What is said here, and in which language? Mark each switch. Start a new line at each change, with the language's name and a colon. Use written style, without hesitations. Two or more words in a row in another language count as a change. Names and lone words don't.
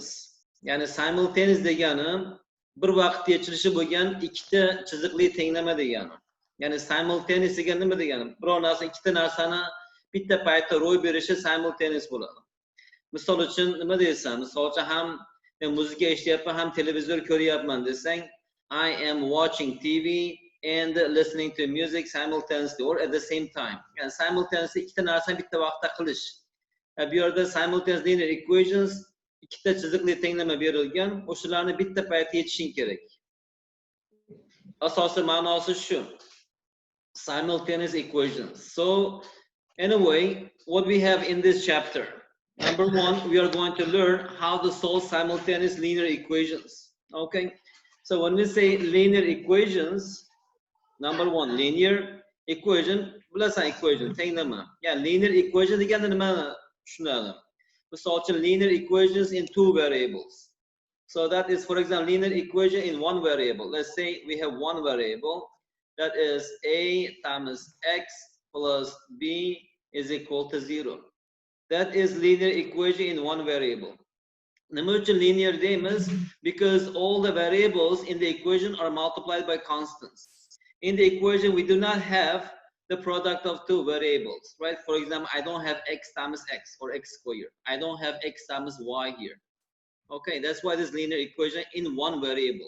Uzbek: Ya'ni simultaneous degani bir vaqtda yechilishi bo'lgan ikkita chiziqli tenglama degani. Ya'ni simultaneous degani nima degani? Biror narsa ikkita narsani bitta paytda ro'y berishi simultaneous bo'ladi. Misol uchun nima deysan? Misol uchun ham muzika eshityapman, ham televizor ko'ryapman desang,
English: I am watching TV and listening to music simultaneously or at the same time.
Uzbek: Yani simultaneously ikkita narsani bitta vaqtda qilish. Bu yerda
English: simultaneous linear equations
Uzbek: ikkita chiziqli tenglama berilgan, o'shalarni bitta paytda yechishing kerak. Asosiy ma'nosi shu.
English: Simultaneous equations. So, anyway, what we have in this chapter. Number one, we are going to learn how to solve simultaneous linear equations. Okay? So when we say linear equations, number one, linear equation, bilasan equation, tenglama. Yeah, linear equation
Uzbek: degani nima tushunadi? Misol uchun
English: linear equations in two variables. So that is, for example, linear equation in one variable. Let's say we have one variable that is a times x plus b is equal to 0. That is linear equation in one variable.
Uzbek: Nima uchun linear deymiz?
English: Because all the variables in the equation are multiplied by constants. In the equation, we do not have the product of two variables, right? For example, I don't have x times x or x squared. I don't have x times y here. Okay, that's why this linear equation in one variable.